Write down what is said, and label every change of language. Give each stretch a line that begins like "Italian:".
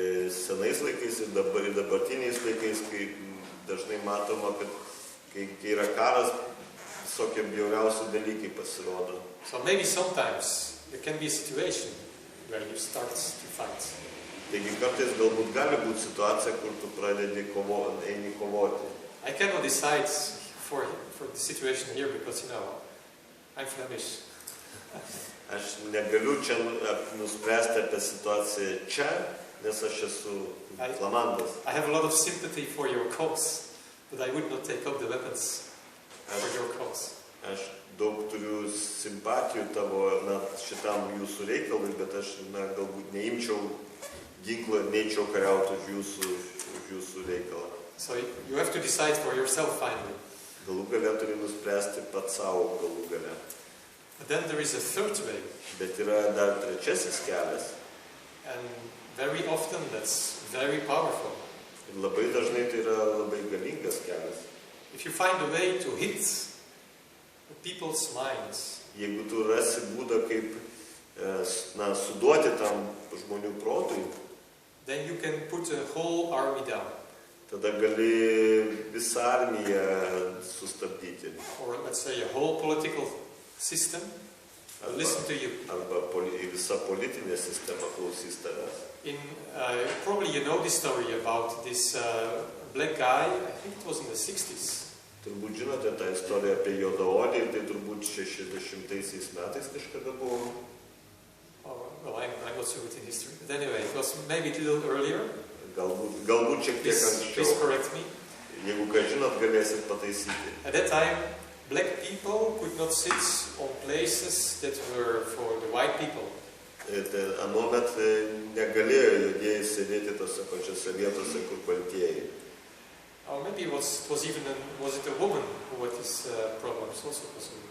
Lithuanian: Senais laikais ir dabartiniais laikais, kai dažnai matoma, kad kai yra karas, visokie bjauriausi dalykai pasirodo.
English: So maybe sometimes there can be a situation where you start to fight.
Lithuanian: Taigi kartais galbūt gali būti situacija, kur tu pradedi eini kovoti.
English: I cannot decide for the situation here because, I'm Flemish.
Lithuanian: Aš negaliu čia nuspręsti apie situaciją čia, nes aš esu flamandas.
English: I have a lot of sympathy for your cause, but I would not take up the weapons for your cause.
Lithuanian: Aš daug turiu simpatijų tavo šitam jūsų reikalui, bet aš galbūt neimčiau ginklą ir neičiau kariauti už jūsų reikalą.
English: So you have to decide for yourself finally.
Lithuanian: Galų gale turi nuspręsti pats savo galų gale.
English: But then there is a third way.
Lithuanian: Bet yra dar trečiasis kelias.
English: And very often that's very powerful.
Lithuanian: Ir labai dažnai tai yra labai galingas kelias.
English: If you find a way to hit people's minds
Lithuanian: Jeigu tu rasi būdą, kaip suduoti tam žmonių protui,
English: then you can put a whole army down.
Lithuanian: tada gali visą armiją sustabdyti.
English: Or let's say a whole political system will listen to you.
Lithuanian: Arba visa politinė sistema klausys tavęs.
English: Probably you know this story about this black guy, I think it was in the 60s.
Lithuanian: Turbūt žinote tą istoriją apie juodaodį ir tai turbūt 60 metais kažkada buvo.
English: Oh, well, I'm not so good in history. But anyway, it was maybe a little earlier.
Lithuanian: Galbūt šiek tiek
English: Please
Lithuanian: anksčiau.
English: correct me.
Lithuanian: Jeigu ką žinot, galėsit pataisyti.
English: At that time, black people could not sit on places that were for the white people.
Lithuanian: Anuomet negalėjo judėjai sėdėti tose pačiose vietose, kur baltieji.
English: Or maybe it was it a woman who had these problems also possible?